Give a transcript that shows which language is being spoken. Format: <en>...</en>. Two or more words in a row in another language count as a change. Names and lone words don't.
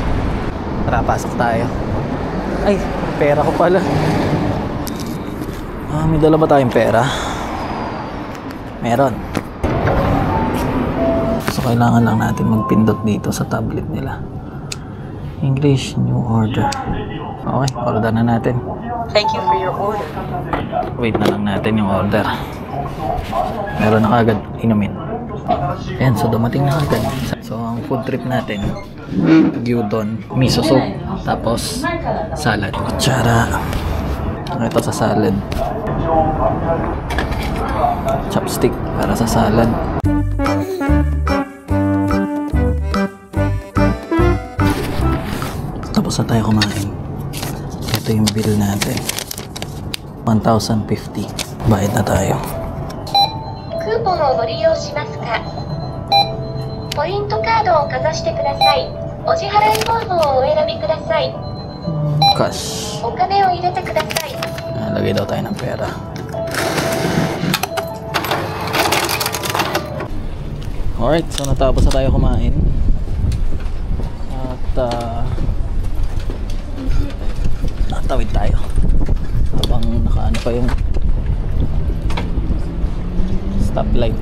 <tl>Tara, pasok tayo. Ay, pera ko pala. May dala ba tayong pera? Meron. So kailangan lang natin magpindot dito sa tablet nila.</tl> <en>English, new order.</en> <tl>Okay, order na natin.</tl> <en>Thank you for your order.</en> <tl>Wait na lang natin yung order. Meron na kagad inumin. Ayan, so dumating na kagad. So ang</tl> <en>food trip</en> <tl>natin, gyudon, miso soup, tapos salad. Kutsara. Ito sa salad. Chopstick para sa salad. Tapos na tayo kumain. Ito yung bill natin. 1,050. Bayad na tayo.</tl> <ja>クーポンをご利用しますか？ポイントカードをかざしてください。お支払い方法をお選びください。 Cash. お金を入れてください。</ja> <tl>Lagay daw tayo ng pera. Alright, so natapos na tayo kumain. At natawid tayo. Habang nakaano pa yung stoplight.</tl>